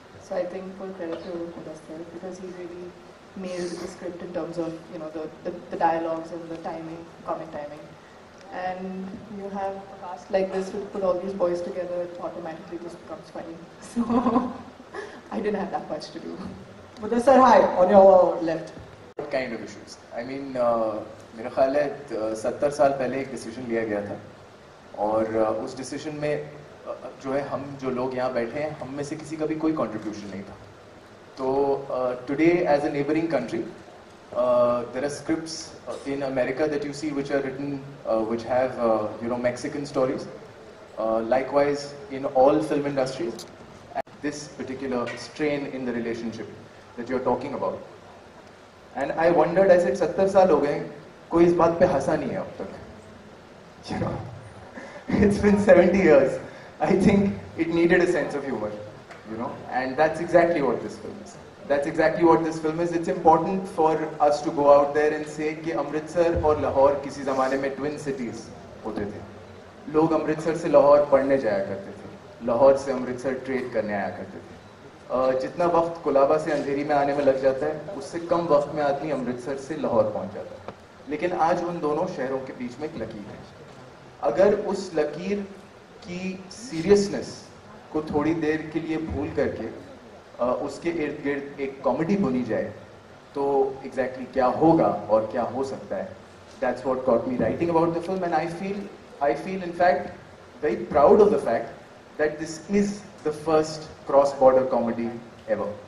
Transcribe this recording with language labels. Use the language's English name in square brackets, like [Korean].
[English] So I think full credit to Mudassar because he really nailed the script in terms of, you know, the dialogues and the timing, comic timing. And you have a cast like this to put all these boys together, it automatically just becomes funny. So I didn't have that much to do. Mudassar, hi, on your left. What kind of issues? [Hindi] I mean, मेरा ख्याल है 70 साल पहले एक decision लिया गया था और उस डिसीजन में जो है हम जो लोग यहाँ बैठे हैं, हम में से किसी का भी कोई कंट्रीब्यूशन नहीं था. [English] तो today as a neighbouring country, there are scripts in America that you see which are written, which have you know, Mexican stories. Likewise in all film industries. And this particular strain in the relationship that you're talking about. And I wondered, I said [Hindi] 70 साल हो गए, कोई इस बात पे हंसा नहीं है अब तक. [English] You know, it's been 70 years. I think it needed a sense of humor, you know, and that's exactly what this film is. That's exactly what this film is. It's important for us to go out there and say [Hindi] कि अमृतसर और लाहौर किसी ज़माने में twin cities होते थे. लोग अमृतसर से लाहौर पढ़ने जाया करते थे, लाहौर से अमृतसर ट्रेड करने आया करते थे. जितना वक्त कोलाबा से अंधेरी में आने में लग जाता है, उससे कम वक्त में आदमी अमृतसर से लाहौर पहुंच जाता है. लेकिन आज उन दोनों शहरों के बीच में एक लकीर है. अगर उस लकीर की सीरियसनेस को थोड़ी देर के लिए भूल करके उसके इर्द गिर्द एक कॉमेडी बुनी जाए तो एग्जैक्टली क्या होगा और क्या हो सकता है. [English] That's what got me writing about the film, and I feel in fact very proud of the fact that this is the first cross-border comedy ever.